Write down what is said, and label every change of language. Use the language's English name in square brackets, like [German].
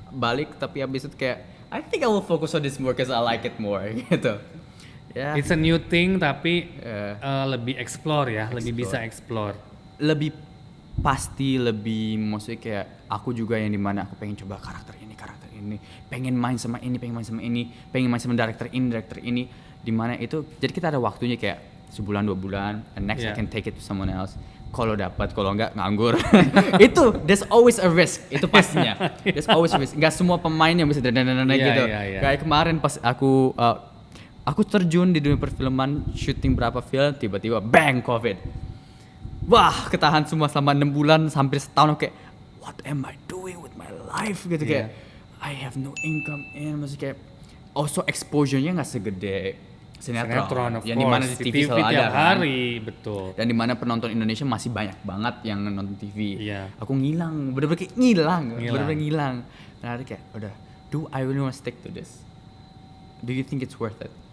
[Indonesian] balik tapi habis itu kayak [English] I think I will focus on this more because I like it more [Indonesian] gitu. Ya. [English] It's a new thing [Indonesian] tapi [English] Yeah. [Indonesian] lebih explore ya, lebih bisa explore. Lebih pasti lebih maksudnya kayak aku juga yang dimana aku pengen coba karakter ini, pengen main sama ini, pengen main sama director ini, dimana itu jadi kita ada waktunya kayak sebulan 2 bulan, [English] and next I Yeah. can take it to someone else. [Indonesian] Kalau dapat, kalau enggak nganggur. Itu [English] there's always a risk, [Indonesian] itu pastinya. [English] There's always a risk. [Indonesian] Enggak semua pemain yang bisa Iya, gitu. iya. Kayak kemarin pas aku terjun di dunia perfilman, syuting berapa film, tiba-tiba bang COVID. Wah, ketahan semua selama 6 bulan hampir setahun kayak [English] what am I doing with my life [Indonesian] gitu kayak [English] I have no income in [Indonesian] maksudnya kayak also exposure-nya nggak segede sinetron [English] Of [Indonesian] yang dimana [English] course. [Indonesian] di TV selalu ada tiap kan. hari, betul. Dan dimana penonton Indonesia masih banyak banget yang nonton TV. Iya. Aku ngilang, bener-bener kayak ngilang. Dan akhirnya kayak udah, [English] do I really want to stick to this? Do you think it's worth it?